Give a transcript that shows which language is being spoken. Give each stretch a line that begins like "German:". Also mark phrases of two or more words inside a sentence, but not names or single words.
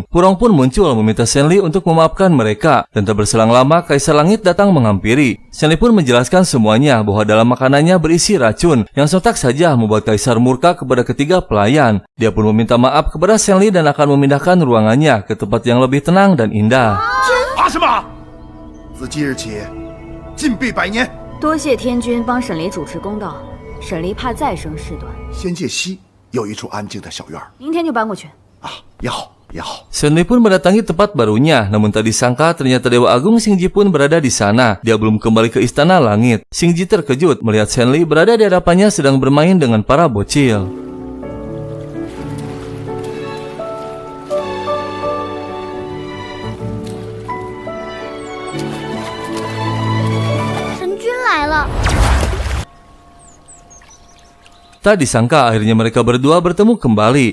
Indonesian: Purong pun muncul meminta Shenli untuk memaafkan mereka, dan tak berselang lama Kaisar Langit datang menghampiri. Shenli pun menjelaskan semuanya bahwa dalam makanannya berisi racun, yang sontak saja membuat Kaisar murka kepada ketiga pelayan. Dia pun meminta maaf kepada Shenli dan akan memindahkan ruangannya ke tempat yang lebih tenang dan indah.
Chinese: 多谢天君帮沈离主持公道，沈离怕再生事端。仙界西有一处安静的小院，明天就搬过去。也好。
Indonesian: Shenli pun mendatangi tempat barunya, namun tak disangka ternyata Dewa Agung Xingji pun berada di sana. Dia belum kembali ke Istana Langit. Xingji terkejut melihat Shenli berada di hadapannya sedang bermain dengan para bocil. Tak disangka akhirnya mereka berdua bertemu kembali.